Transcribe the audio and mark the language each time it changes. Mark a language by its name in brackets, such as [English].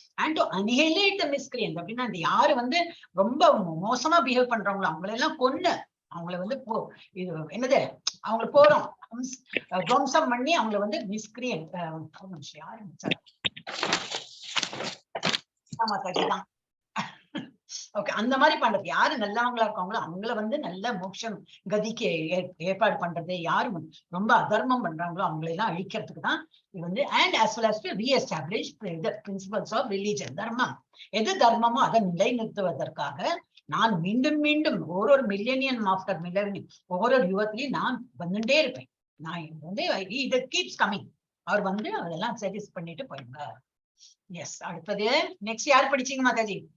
[English] and to annihilate the miscreant [Tamil] அப்படின்னா இந்த யாரு வந்து ரொம்ப மோசமா பிஹேவ் பண்றாங்களோ அவங்களெல்லாம் கொன்னு அவங்கள வந்து இது என்னது அவங்க போறோம் துவம்சம் பண்ணி அவங்கள வந்து மிஸ்கிரியன்ட் யாரு மாதாஜி தான். ஓகே, அந்த மாதிரி பண்றது யாரு நல்லவங்களா இருக்காங்களோ அவங்கள வந்து நல்ல மோட்சம் கதிக்கு ஏற்பாடு பண்றது, யாரு ரொம்ப அதர்மம் பண்றாங்களோ அவங்களை எல்லாம் அழிக்கிறதுக்கு தான் இது வந்து. [English] And as well as to re-establish the principles of religion. [Tamil] தர்மம் எது தர்மமோ அதை நிலைநிறுத்துவதற்காக நான் மீண்டும் மீண்டும் ஒவ்வொரு மில்லேனியம் ஆஃப்டர் மில்லேனியம் ஒவ்வொரு யுகத்திலையும் நான் வந்துட்டே இருப்பேன். நான் வந்து இது [English] Keeps coming. [Tamil] அவர் வந்து அதெல்லாம் சஜஸ்ட் பண்ணிட்டு போயிருந்தார். எஸ், அடுத்தது நெக்ஸ்ட் யார் படிச்சீங்க மாதாஜி?